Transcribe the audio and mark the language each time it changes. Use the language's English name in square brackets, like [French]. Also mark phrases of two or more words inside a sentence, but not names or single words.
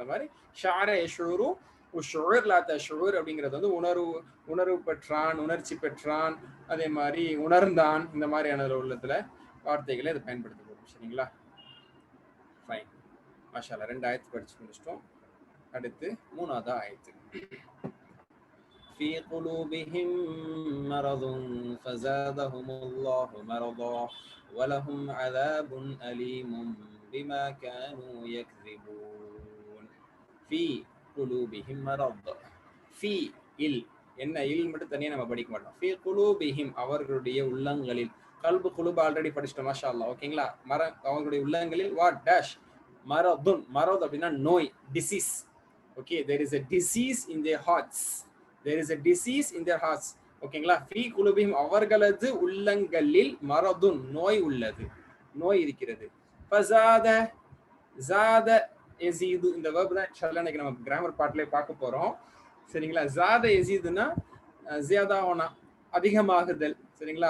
[Tamil] அந்த மாதிரி [Arabic] شعر يشعر شعور لا تشعر [Tamil] அப்படிங்கிறது வந்து உணர்வு பெற்றான், உணர்ச்சி பெற்றான், அதே மாதிரி உணர்ந்தான், இந்த மாதிரியான உள்ளத்துல வார்த்தைகளை இதை பயன்படுத்தப்படும். சரிங்களா? ஃபைன், மாஷா அல்லாஹ். 2 ஆயத்து படிச்சு முடிச்சிட்டோம். அடுத்து 3வது ஆயத்து. [Arabic] في قلوبهم مرض فزادهم الله مرضا ولهم عذاب أليم بما كانوا يكذبون. في قلوبهم مرض. [Tamil] في இல், என்ன இல் மட்டும் தனியா நம்ம படிக்க மாட்டோம். [Arabic] في قلوبهم, [Tamil] அவர்களுடைய உள்ளங்களில். [Arabic] قلب قلوب [Tamil] ஆல்ரெடி படிச்சிட்டோம், மாஷா அல்லாஹ். ஓகேங்களா? அவங்களுடைய உள்ளங்களில் [English] what dash [Tamil] மரதுன். மரத் அப்படின்னா நோய், டிசீஸ். ஓகே, [English] there is a disease in their hearts. there is a disease in their hearts. [Tamil] ஓகேங்களா? [Arabic] في قلوبهم, [Tamil] அவர்களது உள்ளங்களில் மரதுன், நோய் உள்ளது, நோய் இருக்கிறது. [Arabic] فزاد زاد يزيد, [Tamil] இந்த வெர்ப் தான் இன்ஷாஅல்லாஹ் இன்னைக்கு நம்ம கிராமர் பார்ட்லயே பார்க்க போறோம். சரிங்களா? [Arabic] زاد يزيد [Urdu] زیادہ ہونا, [Tamil] அதிகமாகுதல். சரிங்களா?